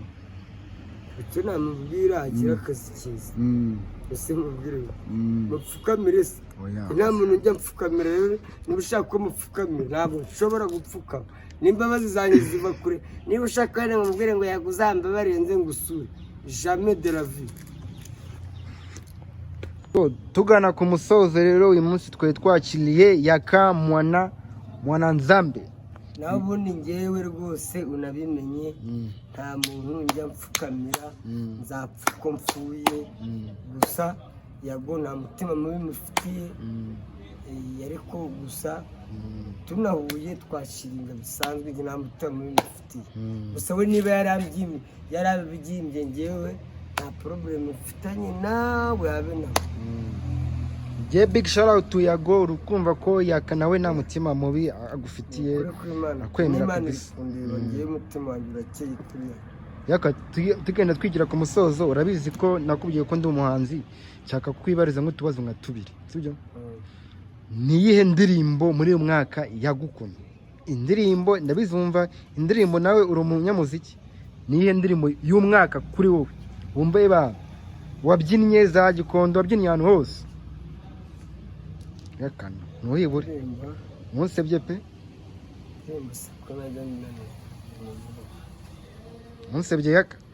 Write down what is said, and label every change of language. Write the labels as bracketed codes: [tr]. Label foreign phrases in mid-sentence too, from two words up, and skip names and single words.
[rw] icyo namubwira agira akazi cyiza ese mubwire mupfukamire se nta muntu njya mupfukamira rero niba ushaka ko mupfukamira ntabwo nshobora gupfukama n'imbabazi zanjye ziva kure niba ushaka wenda mubwire ngo Yago uzambabare nze ngusure [fr] jamais de la vie. [rw] Tugana ku musozo rero uyu munsi twari twakiriye Yaka Mwananzambe nawe ubundi njyewe rwose unabimenye nta muntu njya mfukamira nzapfa uko mpfuye gusa Yago nta mutima mubi mufitiye ariko gusa tunahuye twashiringa bisanzwe nta mutima mubi mufitiye gusa we niba yarabibyimbye njyewe nta problem mfitanye nawe habe nawe [en] big shout out to [rw] Yago urukumva ko Yaka nawe nta mutima mubi agufitiye akwemera kabisa ngiye mutima wanjye urakeye kuri Yaka tugenda twigira ku musozo urabizi ko nakubwiye ko ndi umuhanzi cyaka kwibariza ngo tubazo nka tubiri sibyo niyihe ndirimbo muri uyu mwaka yagukunze indirimbo ndabizumva indirimbo nawe uri umunyamuziki niyihe ndirimbo y'umwaka kuri wowe wumva wabyinnye za Gikondo wabyinnye ahantu hose Yakana ntuhibure munsebye pe munsebye Yaka